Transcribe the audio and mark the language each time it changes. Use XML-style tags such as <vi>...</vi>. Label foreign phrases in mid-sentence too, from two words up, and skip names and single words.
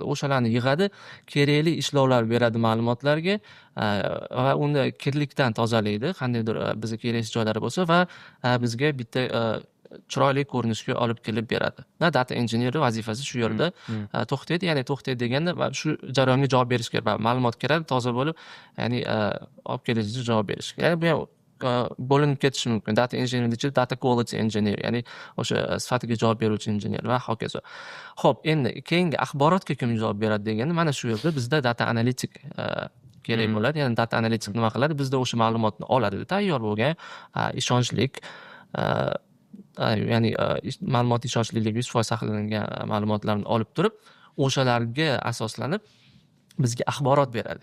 <uz>O'shalarni yig'adi, kerakli ishlovlar beradi ma'lumotlarga va uni kirlikdan tozalaydi, qandaydir bizga kerakli joylari bo'lsa va bizga bitta chiroyli ko'rinishga olib kelib beradi.</uz> <en>Data engineer</en> <uz>vazifasi shu yerda to'xtaydi, ya'ni to'xtaydi deganda shu jarayonga javob berish kerak. Ma'lumot kiradi, toza bo'lib, ya'ni olib kelishga javob berish kerak. Ya'ni bu ham bo'linib ketishi mumkin.</uz> <en>Data engineer ichida data quality engineer,</en> <uz>ya'ni o'sha sifatiga javob beruvchi injener va hokazo. Xo'p, endi keyingi axborotga kim javob beradi deganda, mana shu yerda bizda data analitik kerak bo'ladi. Ya'ni data analitik nima qiladi? Bizda o'sha ma'lumotni oladi, tayyor bo'lgan, ishonchlik ya'ni ma'lumot ishonchliligi 100% saqlangan ma'lumotlarni olib turib, o'shalarga asoslanib bizga axborot beradi.</uz>